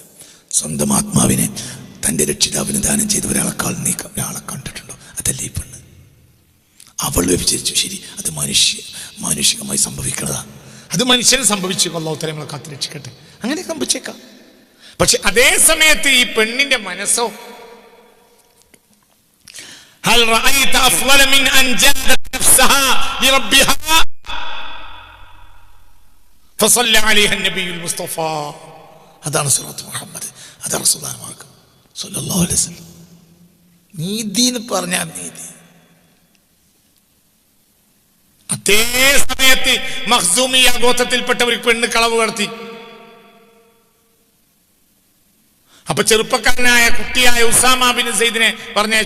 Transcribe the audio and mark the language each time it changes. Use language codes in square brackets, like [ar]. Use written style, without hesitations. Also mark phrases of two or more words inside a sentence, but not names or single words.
[ml] സ്വന്തം ആത്മാവിനെ തൻ്റെ രക്ഷിതാവിന് ദാനം ചെയ്ത ഒരാളെക്കാൾ നീ ഒരാളെ കണ്ടിട്ടുണ്ടോ? അതല്ലേ ഈ പെണ്ണ്. അവൾ വിചാരിച്ചു, ശരി, അത് മാനുഷികമായി സംഭവിക്കണതാ, അത് മനുഷ്യന് സംഭവിച്ചു, [ar] الله تعالى [ml] നമ്മളെ കാത്ത് രക്ഷിക്കട്ടെ, അങ്ങനെ സംഭവിച്ചേക്കാം. പക്ഷെ അതേ സമയത്ത് ഈ പെണ്ണിന്റെ മനസ്സോ, [ar] هل رأيت أفضل من أن جادت نفسها لربها فصلى عليها النبي المصطفى. هذا صراط محمد, هذا رسول الله صلى الله عليه وسلم. [ml] നീതി എന്ന് പറഞ്ഞാൽ നീതി. അതേ സമയത്ത് മഖ്സൂമിയ ഗോത്രത്തിൽപ്പെട്ട ഒരു പെണ്ണ് കളവ് നടത്തി. അപ്പൊ ചെറുപ്പക്കാരനായ കുട്ടിയായ ഉസാമ ബിൻ സൈദിനെ പറഞ്ഞയച്ചു.